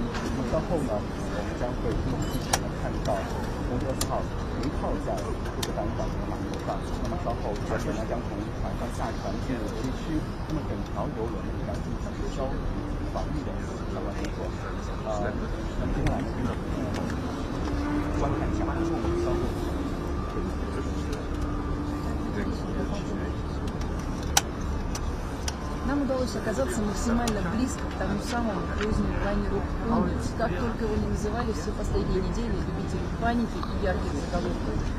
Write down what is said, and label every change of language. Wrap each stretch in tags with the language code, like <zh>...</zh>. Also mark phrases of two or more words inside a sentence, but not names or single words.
<zh>那么稍后呢，我们将会陆续的看到第20号停靠在鹿特丹港的码头上。那么稍后船员呢将从船上下船进入街区。那么整条游轮呢将进行消毒防疫的相关工作。那么接下来呢，观看一下稍后。</zh> <ru>Нам удалось оказаться максимально близко к тому самому круизному лайнеру «Хондиус», как только его не называли все последние недели любители паники и ярких заголовков.</ru>